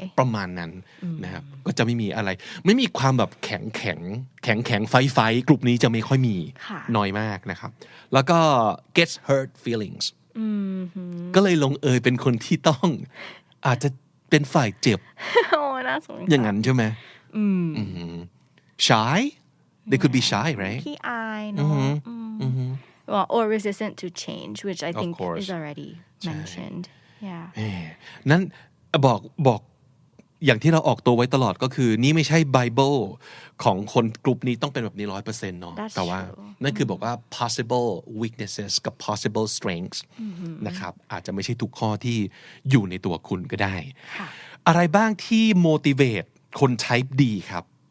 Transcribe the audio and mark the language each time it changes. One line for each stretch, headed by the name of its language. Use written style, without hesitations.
Thai: ประมาณนั้นนะครับก็จะไม่มีอะไรไม่มีความแบบแข็งไฟกลุ่มนี้จะไม่ค่อยมีน้อยมากนะครับแล้วก็ gets hurt feelings ก็เลยลงเอยเป็นคนที่ต้องอาจจะเป็นฝ่ายเจ็บ โอ้น่าสงสาร อย่างนั้นใช่ไหม
English: shy they could be shy right
Thai: ขี้อายเนาะ
English: well or resistant to change which I think is already mentioned yeah
Thai: นั้นบอกอย่างที่เราออกตัวไว้ตลอดก็คือนี่ไม่ใช่ไบเบิลของคนกลุ่มนี้ต้องเป็นแบบนี้ 100% เนาะแต่ว่านั่นคือบอกว่า possible weaknesses กับ possible strengths นะครับอาจจะไม่ใช่ทุกข้อที่อยู่ในตัวคุณก็ได้อะไรบ้างที่ motivate คน type D ครับ